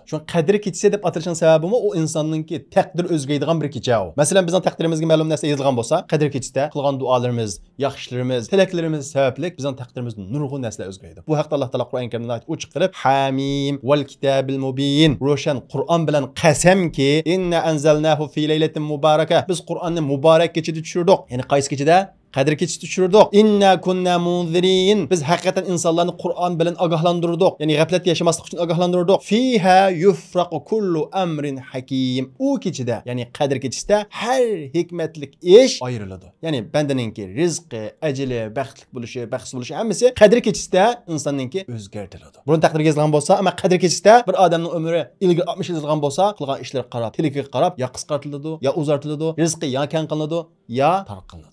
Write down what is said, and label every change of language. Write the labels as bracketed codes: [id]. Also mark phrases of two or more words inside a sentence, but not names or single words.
[uz] Shu qadri kechsa deb atirishning sababimi o insonningki taqdir o'zgaradigan bir kecha u. Masalan, bizning taqdirimizga ma'lum narsa yozilgan bo'lsa, qadri kechda qilgan duolarimiz, yaxshilarimiz, tilaklarimiz sababli bizning taqdirimizda nurg'un narsalar o'zgaraydi. Bu haqda Alloh taolo Qur'on Karimda ochiq qilib, [ar] حم والكتاب المبين, [uz] ro'shan Qur'on bilan qasamki, [ar] إنا أنزلناه في ليلة مباركة. [uz] Biz Qur'onni muborak kechada tushirdik. Ya'ni qaysi kechada? Qadr kechida tushirdik. [ar] إنا كنا منذرين. [uz] Biz haqiqatan insonlarni Qur'on bilan ogohlantirdik. Ya'ni g'aflat yashamaslik uchun ogohlantirdik. [ar] فيها يفرق كل أمر حكيم. [uz] U kechida, ya'ni qadr kechida har hikmatlik ish ayriladi. Ya'ni bandaningki rizqi, ajali, baxtli bo'lishi, baxtsiz bo'lishi hammasi qadr kechida insonningki o'zgartiriladi. Buni taqdirga yozilgan bo'lsa, ammo qadr kechida bir odamning umri ilgari 60 yozilgan bo'lsa, qilgan ishlari qarab, tiliga qarab, ya qisqartiriladi, ya uzartiriladi, rizqi ya keng qilinadi, ya tar qilinadi.